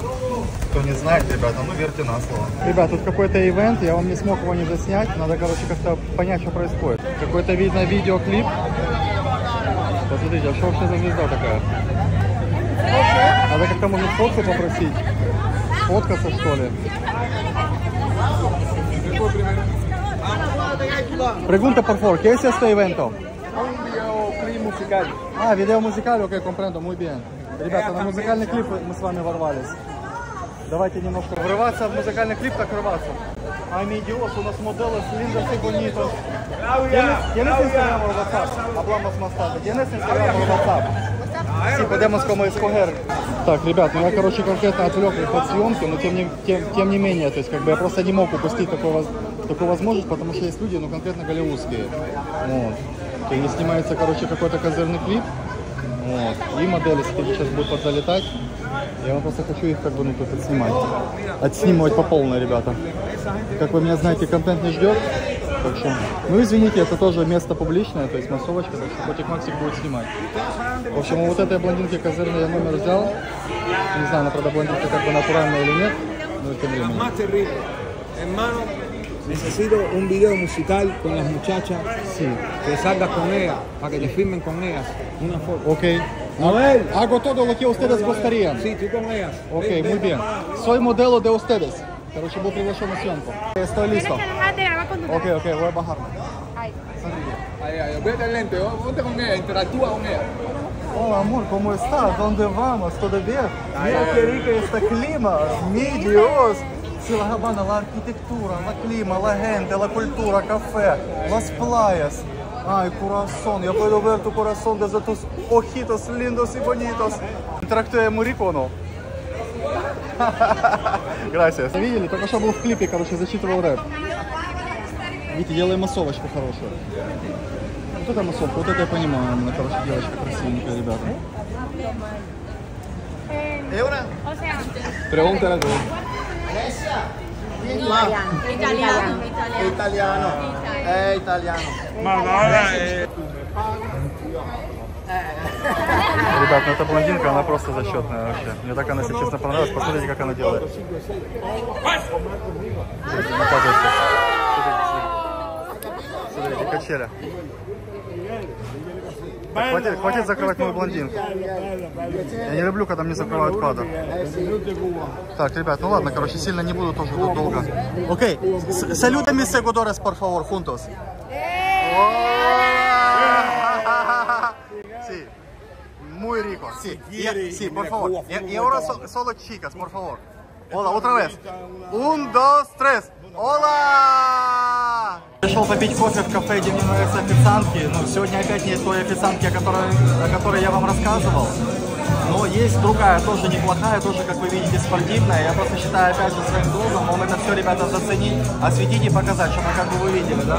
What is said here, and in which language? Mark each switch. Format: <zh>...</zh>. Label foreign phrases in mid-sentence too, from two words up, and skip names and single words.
<ru>Кто не знает, ребята, ну верьте на слово. Ребят, тут какой-то ивент, я вам не смог его не заснять, надо, короче, как-то понять, что происходит. Какой-то, видно, видеоклип. Посмотрите, а что вообще за звезда такая? Надо как-то, может, фотку попросить. Фоткаться, что ли?</ru> <es>Pregunta por favor, ¿qué es este evento? Un videoclip musical. Ah, video musical, ok, comprendo, muy bien.</es> <ru>Ребята, на музыкальный клип мы с вами ворвались. Давайте немножко врываться в музыкальный клип, так врываться.</ru> <es>Ay, mi Dios, unos modelos lindos y bonitos. ¿Tienes Instagram o WhatsApp? Hablamos más tarde. ¿Tienes Instagram o WhatsApp? Sí, podemos como escoger.</es> <ru>Так, ребят, ну я, короче, конкретно отвлек их от съемки, но тем не менее, то есть, как бы я просто не мог упустить такую возможность, потому что есть люди, ну, конкретно голливудские. Вот. И снимается, короче, какой-то козырный клип. Вот. И модели сейчас будут подзалетать. Я вам просто хочу их, как бы, ну, тут отснимать. Отснимывать по полной, ребята. Как вы меня знаете, контент не ждет. Так что, ну, извините, это тоже место публичное, то есть массовочка, так что Котик Максик будет снимать. В общем, вот этой блондинки козырной я номер взял. Не знаю, она, правда, блондинка как бы натуральная или нет, но тем временем.</ru> <es>Hermano, necesito un video musical con las muchachas. Sí. Que salgas con ellas, para que te firmen con ellas una foto. Ok. A ver, hago todo lo que ustedes gustarían. Sí, tú con ellas. Ok, muy bien. Soy modelo de ustedes.</es> <ru>Короче, был приглашен на съемку.</ru> <es>Estoy listo. Ok, voy a bajarme. Ay, olvídate el lente, ponte con ella, interactúa con ella. Oh, amor, ¿cómo estás? ¿Dónde vamos? ¿Todo bien? Mira qué rico este clima. Mi Dios. Sí, La Habana, la arquitectura, la clima, la gente, la cultura, café, las playas. Ay, corazón, yo puedo ver tu corazón desde tus ojitos lindos y bonitos.</es> <ru>Интерактуем Мурикону. Gracias. Видели? Только что был в клипе, короче, зачитывал рэп. Видите, делаем массовочку хорошую. Вот это массовка, вот это я понимаю. Она, короче, девочка красивенькая, ребята.</ru> <es>Pregúntale a tú. Italiano. Italiano.</es> <ru>Ребят, ну эта блондинка, она просто зачетная вообще. Мне так она, если честно, понравилась. Посмотрите, как она делает. Смотрите, наказывайте. Смотрите, качеля. Так, хватит закрывать мою блондинку. Я не люблю, когда мне закрывают кадр. Так, ребят, ну ладно, короче, сильно не буду тоже тут долго.</ru> <es>Okey, saluda mis seguidores, por favor, juntos. Sí, muy rico. Sí, sí, por favor. Y ahora solo chicas, por favor. Hola, otra vez. 1, 2, 3. Hola!</es> <ru>Пришел попить кофе в кафе, где мне нравятся официантки. Ну, сегодня опять нет той официантки, о которой я вам рассказывал. Но есть другая, тоже неплохая, тоже, как вы видите, спортивная. Я просто считаю, опять же, своим долгом, вам это все, ребята, заценить, осветить и показать, чтобы как бы вы видели, да?</ru>